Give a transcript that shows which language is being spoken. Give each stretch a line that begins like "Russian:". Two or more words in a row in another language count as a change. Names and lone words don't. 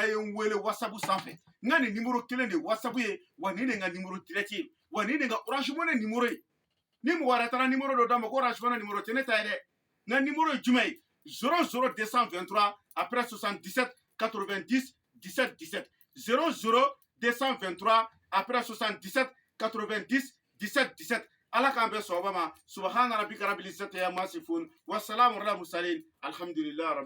Bambara: ye n wele whatsapp sanfɛ n ka nin numéro kelen de whatsapp ye wa nin de n ka numéro direct ye wa nin de n ka orange money numéro ye ni mɔgɔ wɛrɛ taara numéro dɔ d'a ma ko orange money numéro tɛ ne ta ye dɛ n ka numéro ye jumɛn ye 00223 après 77 90 17 17 00223 après 77 90 17 17 ala k'an bɛɛ sɔgɔma ma
Arabic: سبحان ربك رب العزة عما يصفون وسلام على المرسلين الحمد لله